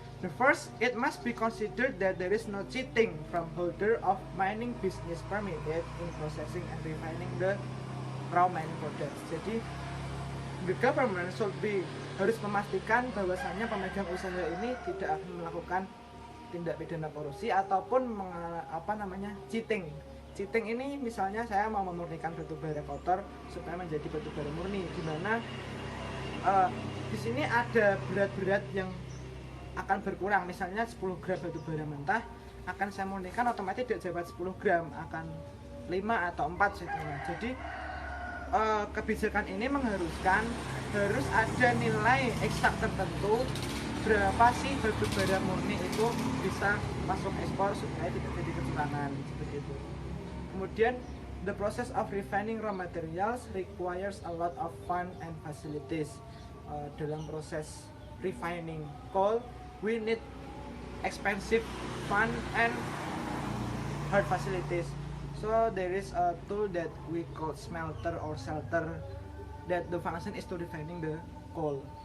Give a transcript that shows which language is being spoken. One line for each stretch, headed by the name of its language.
English: The first, it must be considered that there is no cheating from holder of mining business permitted in processing and refining the raw mining products.
Indonesian: Jadi,
English: the government should be
Indonesian: harus memastikan bahwasannya pemegang usaha ini tidak akan melakukan tindak pidana korupsi ataupun
English: cheating. Cheating
Indonesian: ini misalnya saya mau memurnikan batu bara kotor supaya menjadi batu bara murni, di mana di sini ada berat-berat yang akan berkurang. Misalnya 10 gram batu bara mentah akan saya murnikan, otomatis tidak dapat 10 gram, akan 5 atau 4 setengah. Jadi kebijakan ini mengharuskan harus ada nilai eksak tertentu berapa sih batu bara murni itu bisa masuk ekspor supaya tidak jadi kecurangan seperti itu. Kemudian,
English: the process of refining raw materials requires a lot of fund and facilities.
Indonesian: Dalam proses
English: refining coal, we need expensive fund and hard facilities. So there is a tool that we call smelter or shelter that the function is to refining the coal.